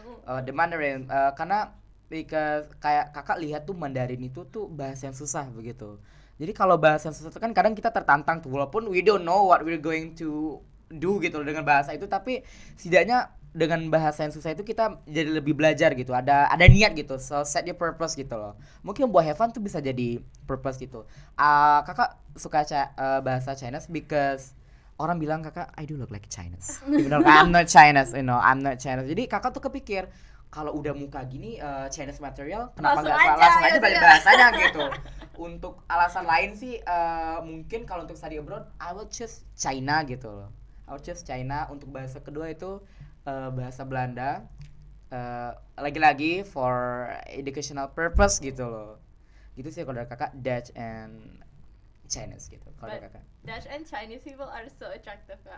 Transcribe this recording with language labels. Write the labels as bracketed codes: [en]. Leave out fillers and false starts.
[id] The Mandarin karena [en] because [id] kayak kakak lihat tuh Mandarin itu tuh bahasa yang susah begitu. Jadi kalau bahasa yang susah itu kan kadang kita tertantang tuh, walaupun [en] we don't know what we're going to [id] do gitu loh dengan bahasa itu, tapi setidaknya dengan bahasa yang susah itu kita jadi lebih belajar gitu, ada niat gitu, [en] so set your purpose [id] gitu loh. Mungkin buat [en] have fun [id] tuh bisa jadi purpose gitu. Kakak suka bahasa [en] Chinese because [id] orang bilang kakak [en] I do look like Chinese, even though I'm not Chinese, I'm not Chinese. [id] Jadi kakak tuh kepikir kalau udah muka gini Chinese material, kenapa nggak langsung aja belajar bahasanya gitu. Untuk alasan lain sih mungkin kalau untuk study abroad [en] I will choose China [id] gitu loh. I will choose China. Untuk bahasa kedua itu bahasa Belanda, lagi-lagi [en] for educational purpose [id] gitu loh. Gitu sih kalau dari kakak, Dutch and Chinese gitu. Kalau dari kakak [en] Dutch and Chinese people are so attractive.